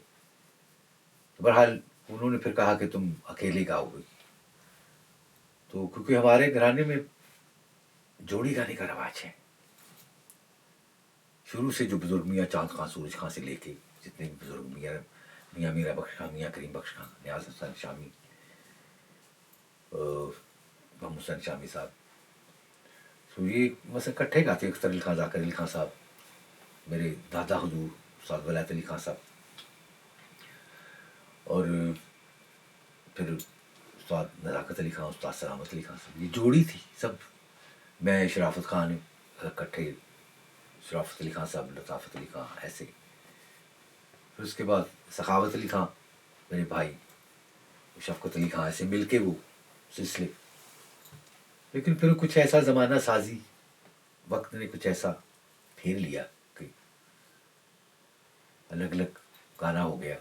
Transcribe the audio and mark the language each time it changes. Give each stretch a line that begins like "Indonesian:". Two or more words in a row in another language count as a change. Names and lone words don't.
Urdu: تو بہرحال انہوں نے پھر کہا کہ تم اکیلے گاؤ گے. تو کیونکہ ہمارے گھرانے میں جوڑی گانے کا رواج ہے شروع سے، جو بزرگ میاں چاند خاں سورج خاں سے لیکے جتنے بھی بزرگ میاں میراں بخش خاں، میاں کریم بخش خاں، نیاز حسن شامی, محمد حسین شامی صاحب، تو یہ بس اکٹھے گاتے، اختر علی خاں، ذاکر علی خاں صاحب، میرے دادا حضور استاد ولایت علی خاں صاحب، اور پھر استاد نزاکت علی خاں، استاد سلامت علی خاں صاحب، یہ جوڑی تھی سب. میں شرافت خان اکٹھے، شرافت علی خاں صاحب، لطافت علی خاں, ऐसे। پھر اس کے بعد سخاوت علی خاں میرے بھائی، شفقت علی خاں، ایسے ملکے وہ سلسلے. لیکن پھر کچھ ایسا زمانہ سازی وقت نے کچھ ایسا پھیر لیا کہ الگ الگ گانا ہو گیا.